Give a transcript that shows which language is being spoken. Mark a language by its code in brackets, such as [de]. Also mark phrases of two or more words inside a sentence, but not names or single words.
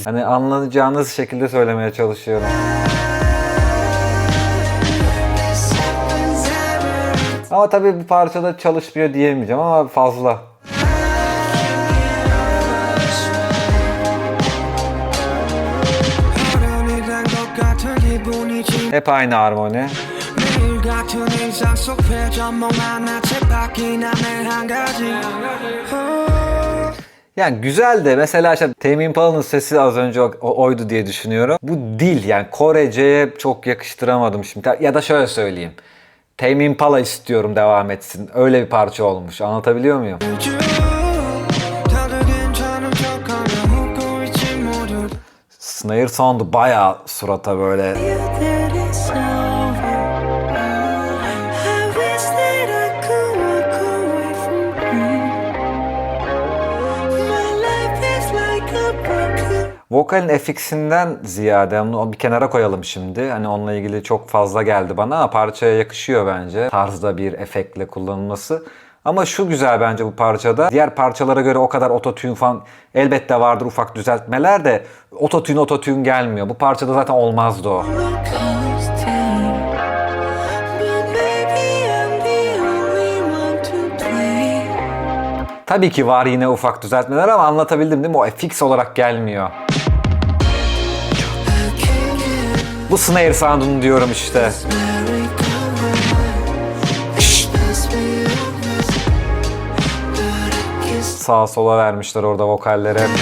[tr] Hani anlayacağınız şekilde söylemeye çalışıyorum. Ama tabii bu parçada çalışmıyor diyemeyeceğim ama fazla. Hep aynı harmoni. [ko] 매일 같은 일상 속 회전목만 나체 바뀌나는 한 가지. [tr] Yani güzel de mesela işte Tame Impala'nın sesi az önce oydu diye düşünüyorum. Bu dil yani Korece'ye çok yakıştıramadım şimdi. Ya da şöyle söyleyeyim. Tame Impala istiyorum devam etsin. Öyle bir parça olmuş. Anlatabiliyor muyum? [ko] 다들 괜찮은 척하며 웃고 있지 모두. [en] Snare sound'u [tr] bayağı surata böyle. [en] That it's over. I wish that I could walk away from pain. My life is like a broken. [tr] Vokalin FX'inden ziyade onu bir kenara koyalım şimdi. Hani onunla ilgili çok fazla geldi bana ama parçaya yakışıyor bence. Tarzda bir efektle kullanılması. Ama şu güzel bence bu parçada. Diğer parçalara göre o kadar ototune falan elbette vardır ufak düzeltmeler de ototune gelmiyor. Bu parçada zaten olmazdı o. [en] But maybe I'm the only one to blame. [tr] Tabii ki var yine ufak düzeltmeler ama anlatabildim değil mi? O FX olarak gelmiyor. Bu [en] snare sound'unu [tr] diyorum işte. Sağa sola vermişler orada vokallere.